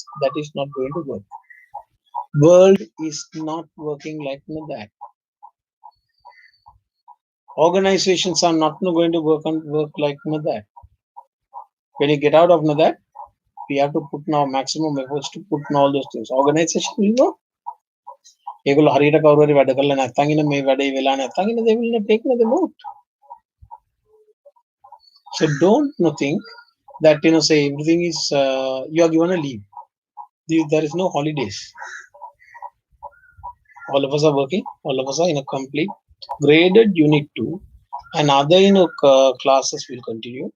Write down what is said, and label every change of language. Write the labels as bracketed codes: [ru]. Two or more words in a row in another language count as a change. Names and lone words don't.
[en] That is not going to work. World is not working like that. Organizations are not going to work like that. When you get out of that, we have to put now maximum efforts to put all those things. Organization will work. [si] ඒගොල්ලෝ හරියට කවුරු හරි වැඩ කරලා නැත්නම් ඉන්න මේ වැඩේ වෙලා නැත්නම් ඉන්න [en] they will not take the vote. So don't think that say everything is you are given a leave. There is no holidays. All of us are working. All of us are in a complete graded unit 2, and other classes will continue.